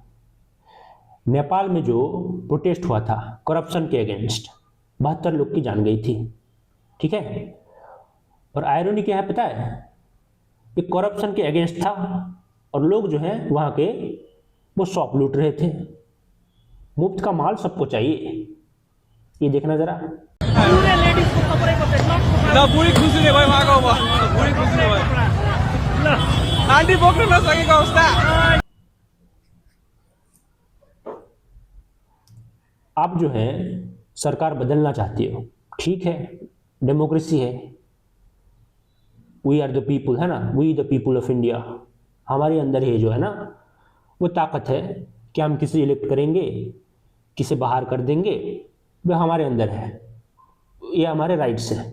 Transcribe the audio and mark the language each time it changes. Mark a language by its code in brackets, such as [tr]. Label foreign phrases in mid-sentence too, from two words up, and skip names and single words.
[hi] नेपाल में जो प्रोटेस्ट हुआ था करप्शन के अगेंस्ट, 72 लोग की जान गई थी, ठीक है। और आयरनी क्या है पता है, ये करप्शन के अगेंस्ट था और लोग जो हैं वहाँ के वो शॉप लूट रहे थे। मुफ्त का माल सबको चाहिए, ये देखना जरा। [ne] ल बुढी खुसी नै भयो उहाँको अब बुढी खुसी नै भयो आन्टी बोक्न नसकेको अवस्था। [hi] आप जो है सरकार बदलना चाहते हो, ठीक है, डेमोक्रेसी है, [en] we are the people, [hi] है ना, [en] we the people of India. [hi] हमारे अंदर ये जो है ना वो ताकत है कि हम किसे इलेक्ट करेंगे, किसे बाहर कर देंगे, वो हमारे अंदर है, ये हमारे राइट्स है।